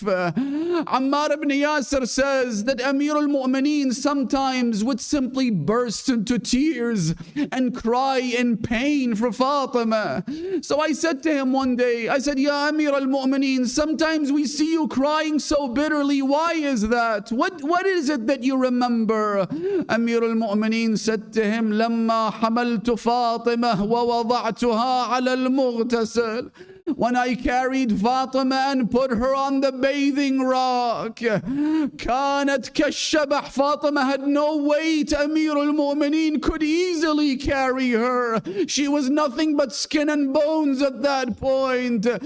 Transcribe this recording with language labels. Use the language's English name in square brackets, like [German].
[English] Ammar ibn Yasir says that Amir al-Mu'mineen sometimes would simply burst into tears and cry in pain for Fatima. So I said to him one day, I said, Ya Amir al-Mu'mineen, sometimes we see you crying so bitterly. Why is that? What is it that you remember? Amir al-Mu'mineen said to him, [Arabic] لما حملت فاطمة ووضعتها على المغتسل. [English] When I carried Fatima and put her on the bathing rock, [Arabic] كانت كالشبح. [English] Fatima had no weight. Amir al-Mu'mineen could easily carry her. She was nothing but skin and bones at that point.